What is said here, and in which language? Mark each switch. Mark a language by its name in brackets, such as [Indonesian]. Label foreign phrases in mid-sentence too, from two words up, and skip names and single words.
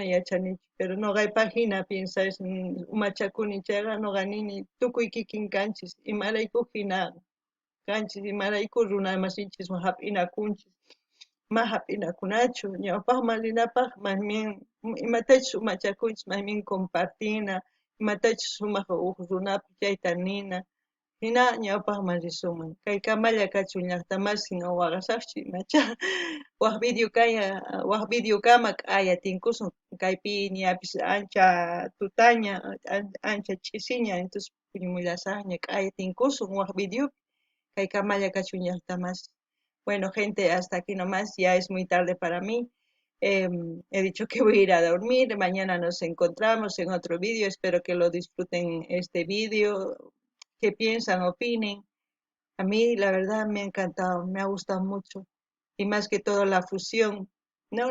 [Quechua] yachanichu, pero noqaypaq hina piensas umachakuni chayqa noqa nini tukuy kikin kanchis imarayku hina kanchis imarayku runa masinchis hap'inakunchis ma hap'inakunachu ñawpaqman rinapaq masmin imatachus umachakuychis masmin compartina imatachus sumaq runapi chayta nina hina ñawpaqman risunman kay kamalla kachun llaqtamasiñ waqasaqchu imacha waq video kama k'aya tinkusun kaypi ñapis ancha tutaña ancha ch'isiña entonces puñumullasaqña k'aya tinkusun waq videopi kay kamalla kachun llaqtamasiñ. [Spanish] Bueno, gente, hasta aquí nomás, ya es muy tarde para mí. He dicho que voy a ir a dormir, mañana nos encontramos en otro vídeo, espero que lo disfruten este vídeo, que piensan, opinen. A mí la verdad me ha encantado, me ha gustado mucho y más que todo la fusión, ¿no?